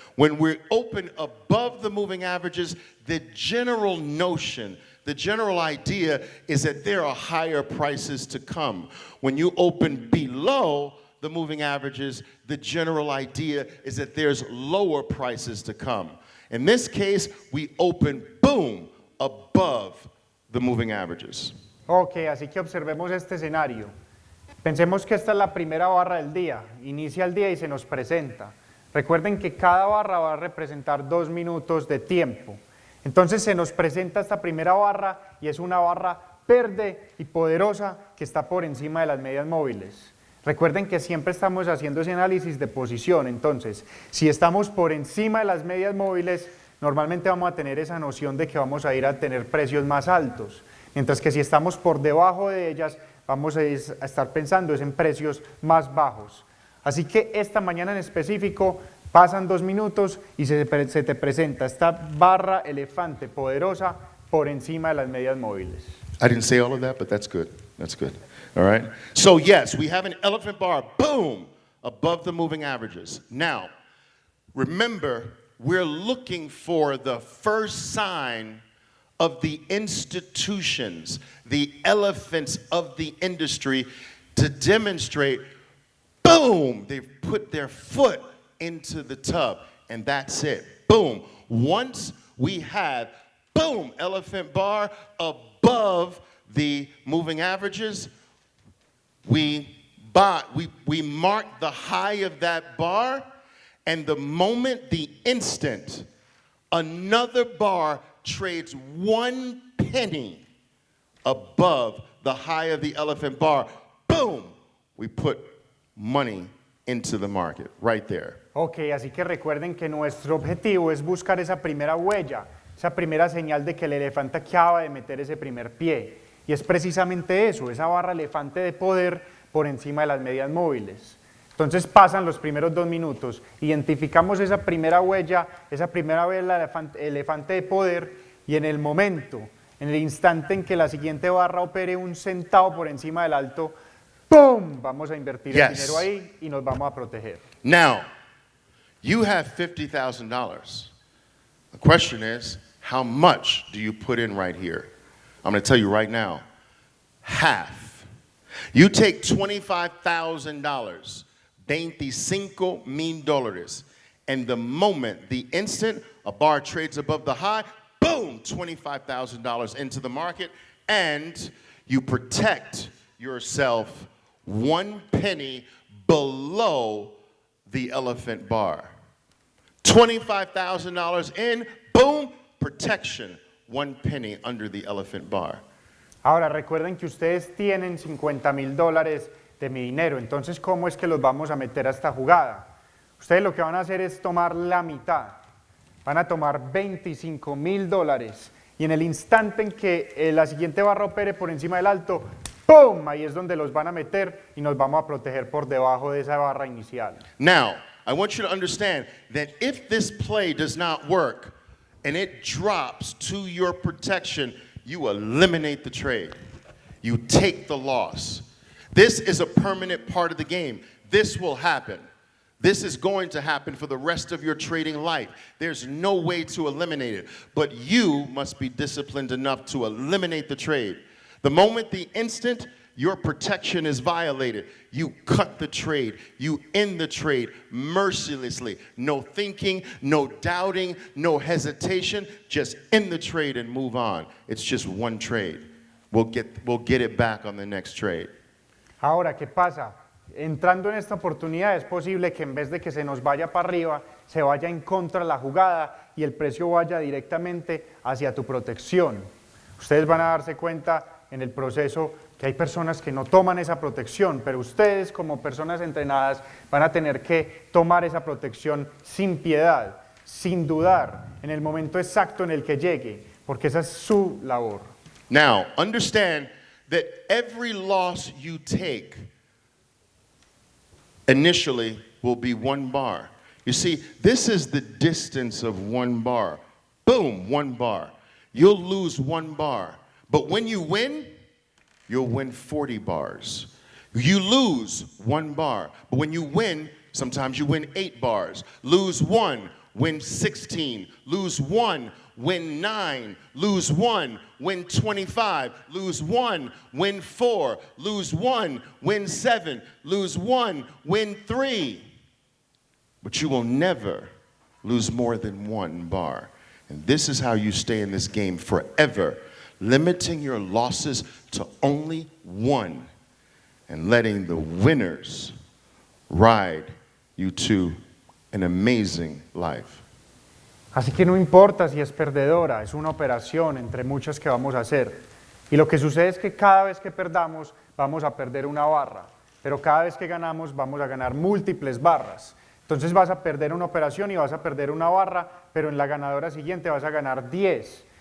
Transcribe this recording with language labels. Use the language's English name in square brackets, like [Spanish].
[English] When we open above the moving averages, the general notion, the general idea is that there are higher prices to come. When you open below the moving averages, the general idea is that there's lower prices to come. In this case, we open, boom, above the moving averages. [Spanish] Ok, así que observemos este escenario. Pensemos que esta es la primera barra del día, inicia el día y se nos presenta. Recuerden que cada barra va a representar 2 minutos de tiempo. Entonces se nos presenta esta primera barra y es una barra verde y poderosa que está por encima de las medias móviles. Recuerden que siempre estamos haciendo ese análisis de posición, entonces si estamos por encima de las medias móviles, normalmente vamos a tener esa noción de que vamos a ir a tener precios más altos, mientras que si estamos por debajo de ellas, vamos a estar pensando en precios más bajos. Así que esta mañana en específico, pasan 2 minutos y se te presenta esta barra elefante poderosa por encima de las medias móviles. [English] I didn't say all of that, but that's good. That's good. All right? So yes, we have an elephant bar, boom, above the moving averages. Now, remember, we're looking for the first sign of the institutions, the elephants of the industry, to demonstrate, boom, they've put their foot into the tub, and that's it. Boom. Once we have, boom, elephant bar above the moving averages, we mark the high of that bar, and the moment, the instant, another bar trades 1 penny above the high of the elephant bar, boom, we put money into the market, right there. [Spanish] Ok, así que recuerden que nuestro objetivo es buscar esa primera huella, esa primera señal de que el elefante acaba de meter ese primer pie. Y es precisamente eso, esa barra elefante de poder por encima de las medias móviles. Entonces pasan los primeros 2 minutos, identificamos esa primera huella, esa primera vela elefante de poder y en el momento, en el instante en que la siguiente barra opere 1 centavo por encima del alto, ¡pum! Vamos a invertir el dinero ahí y nos vamos a proteger. [English] Now, you have $50,000. The question is, how much do you put in right here? I'm going to tell you right now, half. You take $25,000, $25,000, and the moment, the instant a bar trades above the high, boom, $25,000 into the market, and you protect yourself 1 penny below the elephant bar. $25,000 in, boom, protection. 1 penny under the elephant bar. [Spanish] Ahora recuerden que ustedes tienen $50,000 de mi dinero, entonces ¿cómo es que los vamos a meter a esta jugada? Ustedes lo que van a hacer es tomar la mitad, van a tomar $25,000 y en el instante en que la siguiente barra opere por encima del alto, ¡pum! Ahí es donde los van a meter y nos vamos a proteger por debajo de esa barra inicial. [English] Now, I want you to understand that if this play does not work and it drops to your protection, you eliminate the trade. You take the loss. This is a permanent part of the game. This will happen. This is going to happen for the rest of your trading life. There's no way to eliminate it, but you must be disciplined enough to eliminate the trade. The moment, the instant your protection is violated, you cut the trade, you end the trade mercilessly. No thinking, no doubting, no hesitation, just end the trade and move on. It's just one trade. We'll get it back on the next trade. [Spanish] Ahora, ¿qué pasa? Entrando en esta oportunidad es posible que en vez de que se nos vaya para arriba, se vaya en contra de la jugada y el precio vaya directamente hacia tu protección. Ustedes van a darse cuenta en el proceso que hay personas que no toman esa protección, pero ustedes como personas entrenadas van a tener que tomar esa protección sin piedad, sin dudar, en el momento exacto en el que llegue, porque esa es su labor. [English] Now, understand that every loss you take initially will be 1 bar. You see, this is the distance of 1 bar. Boom, 1 bar. You'll lose 1 bar. But when you win, you'll win 40 bars. You lose 1 bar. But when you win, sometimes you win 8 bars. Lose 1, win 16. Lose 1, win 9. Lose 1, win 25. Lose 1, win 4. Lose 1, win 7. Lose 1, win 3. But you will never lose more than 1 bar. And this is how you stay in this game forever, limiting your losses to only 1 and letting the winners ride you to an amazing life. [Spanish] Así que no importa si es perdedora, es una operación entre muchas que vamos a hacer. Y lo que sucede es que cada vez que perdamos, vamos a perder 1 barra, pero cada vez que ganamos, vamos a ganar múltiples barras. Entonces vas a perder una operación y vas a perder 1 barra, pero en la ganadora siguiente vas a ganar 10.